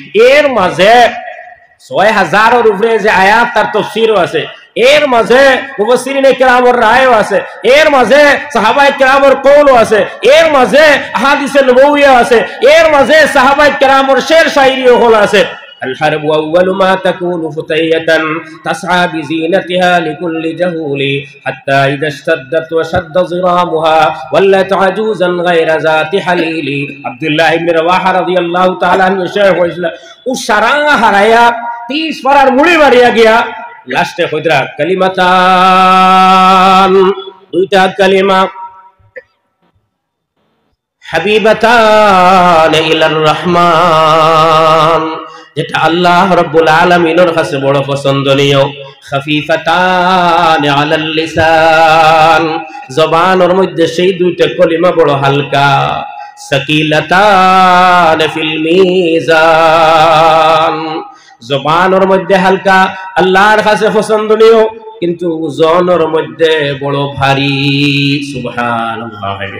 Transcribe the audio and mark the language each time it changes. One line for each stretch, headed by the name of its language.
Bangla: এর মাঝে ৬০০০ এর উপরে যে আয়াত তার তাফসীরও আছে, এর মাঝে মুফাসসিরিনে কিরামের রায়ও আছে, এর মাঝে সাহাবায়ে কিরামের কওলও আছে, এর মাঝে আহাদিসে নবওয়িয়া আছে, এর মাঝে সাহাবায়ে কিরামের শের শায়রিও হল আছে।
Arabic: الحرب أول ما تكون فتية تسعى بزينتها لكل جهول حتى إذا اشتدت وشد ضرامها ولت عجوزا غير ذات حليل।
Bangla: عبد الله بن رواحة
Arabic: رضي الله تعالى عنه شيخ وإسلام
Bangla: উশারাঙ্গা হারায়া 30 পারার মুড়ি মারিয়া গিয়া লাস্টে কইরা কালিমাতান দুইটা কালিমা
Arabic: হাবিবাতান ইলার রহমান
Bangla: যেটা আল্লাহ রাব্বুল আলামিনের কাছে বড় পছন্দনীয়
Arabic: খাফিফাতান আলাল লিসান
Bangla: জবানের মধ্যে সেই দুইটা কলিমা বড় হালকা
Arabic: সাকিলাতান ফিল মিজান
Bangla: জবানের মধ্যে হালকা আল্লাহর কাছে পছন্দনীয় কিন্তু ওজনের মধ্যে বড় ভারী সুবহানাল্লাহ।